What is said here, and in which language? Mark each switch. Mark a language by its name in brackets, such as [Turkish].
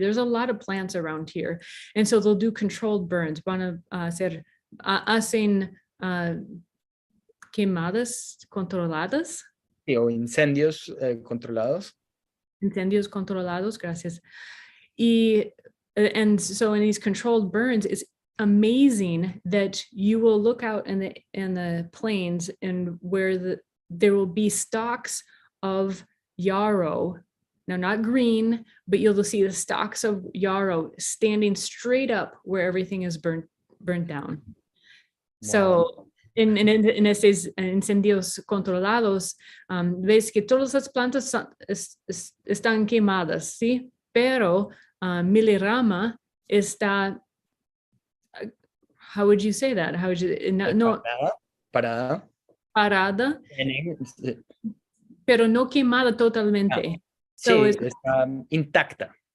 [English] There's a lot of plants around here. And so they'll do controlled burns. [Spanish] Van a hacen quemadas controladas. Sí, o incendios controlados. Incendios controlados, gracias. [English] And so in these controlled burns, it's amazing that you will look out in the plains and where there will be stalks of yarrow. Now, not green, but you'll see the stalks of yarrow standing straight up where everything is burnt down. Wow. [Spanish] So en estos incendios controlados, ves que todas las plantas están quemadas, ¿sí? Pero Milenrama está, [English] how would you say that? How would you, [Spanish] Parada. Pero no quemada totalmente. So sí, está intacta.